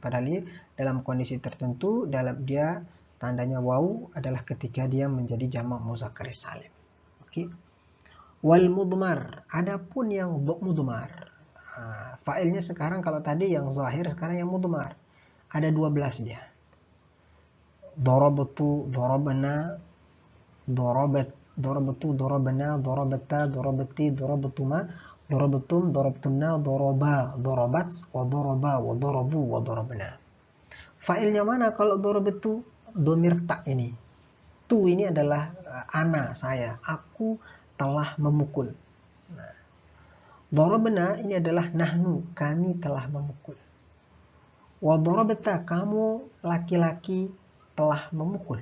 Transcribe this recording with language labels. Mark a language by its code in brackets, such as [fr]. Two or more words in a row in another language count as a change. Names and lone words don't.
[id] Padahal dalam kondisi tertentu, dalam dia tandanya waw adalah ketika dia menjadi jamak muzakkar salim. Oke. [ar] والمضمر, [id] adapun yang mudmar. Fa'ilnya sekarang kalau tadi yang zahir, sekarang yang mudmar. Ada 12 dia. [ar] ضربت، ضربنا، ضربت، ضربنا، ضربتا، ضربت، ضربتما، ضربتم، ضربتن، ضرب، ضربت، وضربا، وضربوا، وضربن. [id] Fa'ilnya mana kalau darabtu? Domir tak ini. Tu ini adalah ana, saya. Aku telah memukul. Nah, darabna ini adalah nahnu, kami telah memukul. [ar] وضربت, [id] kamu laki-laki telah memukul.